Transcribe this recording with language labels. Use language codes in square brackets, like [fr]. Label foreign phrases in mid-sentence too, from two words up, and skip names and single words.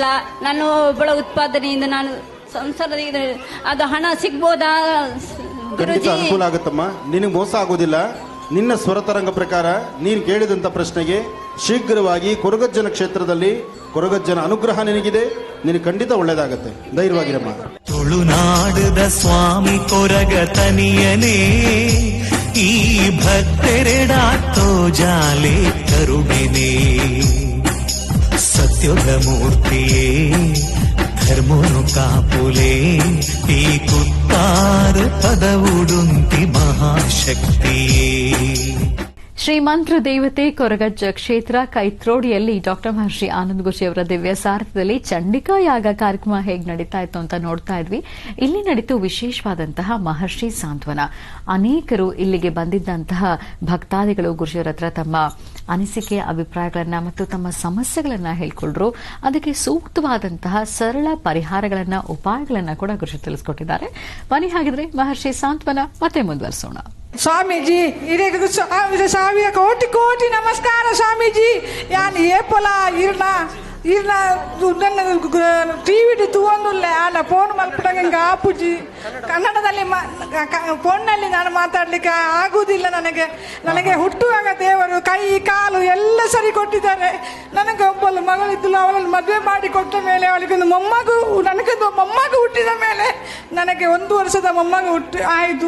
[kn] ನಾನು ಒಬ್ಬಳ ಉತ್ಪಾದನೆಯಿಂದ ನಾನು ಸಂಸಾರದ ಅದು ಹಣ ಸಿಗ್ಬೋದಾ ಗುರುಜಿ? ಅನುಕೂಲ ಆಗುತ್ತಮ್ಮ, ನಿನಗೆ ಮೋಸ ಆಗೋದಿಲ್ಲ. ನಿನ್ನ ಸ್ವರತರಂಗ ಪ್ರಕಾರ ನೀನು ಕೇಳಿದಂತ ಪ್ರಶ್ನೆಗೆ ಶೀಘ್ರವಾಗಿ ಕೊರಗಜ್ಜನ ಕ್ಷೇತ್ರದಲ್ಲಿ ಕೊರಗಜ್ಜನ ಅನುಗ್ರಹ ನಿನಗಿದೆ. ನಿನಗೆ ಖಂಡಿತ ಒಳ್ಳೇದಾಗತ್ತೆ. ಧೈರ್ಯವಾಗಿರಮ್ಮ. [tcy] ತುಳುನಾಡದ ಸ್ವಾಮಿ ಕೊರಗ ತನಿಯನೇ ಈ ಭಕ್ತರೆಡಾತ್ತೋ ಜಾಲೆ ಕರುಣೆನೇ ಸತ್ಯದ ಮೂರ್ತಿಯೇ ಧರ್ಮನು ಕಾಪುಲೇ ಈ ಕುತ್ತಾರು ಪದವುಡುಂತಿ ಮಹಾಶಕ್ತಿಯೇ. [kn] ಶ್ರೀಮಂತ್ರ ದೇವತೆ ಕೊರಗಜ್ಜ ಕ್ಷೇತ್ರ ಕೈತ್ರೋಡಿಯಲ್ಲಿ ಡಾಕ್ಟರ್ ಮಹರ್ಷಿ ಆನಂದ್ ಗುರುಜಿ ಅವರ ದಿವ್ಯ ಸಾರಥ್ಯದಲ್ಲಿ ಚಂಡಿಕಾ ಯಾಗ ಕಾರ್ಯಕ್ರಮ ಹೇಗೆ ನಡೀತಾ ಇತ್ತು ಅಂತ ನೋಡ್ತಾ ಇದ್ವಿ. ಇಲ್ಲಿ ನಡೀತು ವಿಶೇಷವಾದಂತಹ ಮಹರ್ಷಿ ಸಾಂತ್ವನ. ಅನೇಕರು ಇಲ್ಲಿಗೆ ಬಂದಿದ್ದಂತಹ ಭಕ್ತಾದಿಗಳು ಗುರುಜಿಯವರ ಹತ್ರ ತಮ್ಮ ಅನಿಸಿಕೆ, ಅಭಿಪ್ರಾಯಗಳನ್ನ ಮತ್ತು ತಮ್ಮ ಸಮಸ್ಯೆಗಳನ್ನ ಹೇಳ್ಕೊಂಡ್ರು. ಅದಕ್ಕೆ ಸೂಕ್ತವಾದಂತಹ ಸರಳ ಪರಿಹಾರಗಳನ್ನ, ಉಪಾಯಗಳನ್ನ ಕೂಡ ಗುರುಜಿ ತಿಳಿಸ್ಕೊಟ್ಟಿದ್ದಾರೆ. ಬನ್ನಿ ಹಾಗಿದ್ರೆ ಮಹರ್ಷಿ ಸಾಂತ್ವನ ಮತ್ತೆ ಮುಂದುವರಿಸೋಣ. ಸ್ವಾಮೀಜಿ ಇದಕ್ಕೆ ಸಾವಿರ ಕೋಟಿ ಕೋಟಿ ನಮಸ್ಕಾರ ಸ್ವಾಮೀಜಿ. [tcy] ಯಾನ್ ಏಪಲ ಇರ್ನ ಟಿವಿ ತೂವೊಂದುಲ್ಲ ಆನ ಫೋನ್ ಮಲ್ಪಡಂಗ ಆಪುಜಿ. [kn] ಕನ್ನಡದಲ್ಲಿ ಫೋನ್ನಲ್ಲಿ ನಾನು ಮಾತಾಡ್ಲಿಕ್ಕೆ ಆಗುವುದಿಲ್ಲ. ನನಗೆ ಹುಟ್ಟುವಾಗ ದೇವರು ಕೈ ಕಾಲು ಎಲ್ಲ ಸರಿ ಕೊಟ್ಟಿದ್ದಾರೆ. ನನಗೆ ಒಬ್ಬಳು ಮಗಳಿದ್ದಳು, ಅವಳನ್ನು ಮದುವೆ ಮಾಡಿ ಕೊಟ್ಟ ಮೇಲೆ ಅವಳಿಗೊಂದು ನನಗೊಂದು ಮೊಮ್ಮಗು ಹುಟ್ಟಿದ ಮೇಲೆ ನನಗೆ 1 ವರ್ಷದ ಮೊಮ್ಮಗು ಆಯಿತು.